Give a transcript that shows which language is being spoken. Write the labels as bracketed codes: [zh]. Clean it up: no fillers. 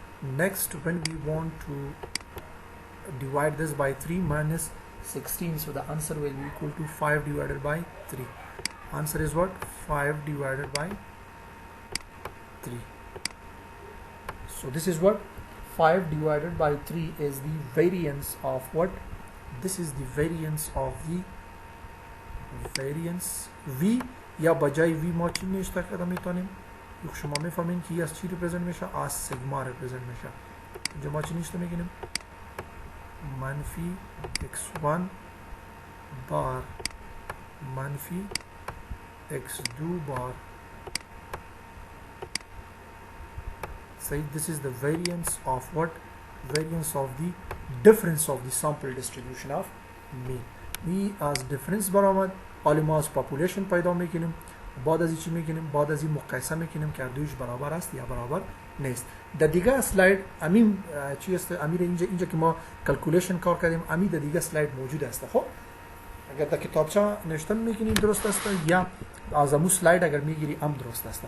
[en] Next when we want to divide this by 3 minus 16, so the answer will be equal to 5 divided by 3. Answer is what? 5 divided by 3. So this is what? 5 divided by 3 is the variance of what? This is the variance of the variance v [fa] یا بجای v ما چی نوشته کردم میتونیم یک شما میفهمین که از چی ریپرزنت میشه؟ از سیگما ریپرزنت میشه. اینجا ما چی نوشته میگیم؟ منفی x1 بار منفی x2 بار. [en] Say this is the variance of what? Variance of the difference of the sample distribution of mean. [fa] می از difference برآمد حالا ما از population پیدا میکنیم بعد از چی میکنیم؟ بعد از این مقایسه میکنیم که دویش برابر است یا برابر نیست. در دیگه اسلاید امین چی است؟ امیر اینجا که ما کلکولیشن کار کردیم امین در دیگه اسلاید موجود است. خب اگر در کتابچه نوشته میکنیم درست است یا از امو اسلاید اگر میگیری هم درست است.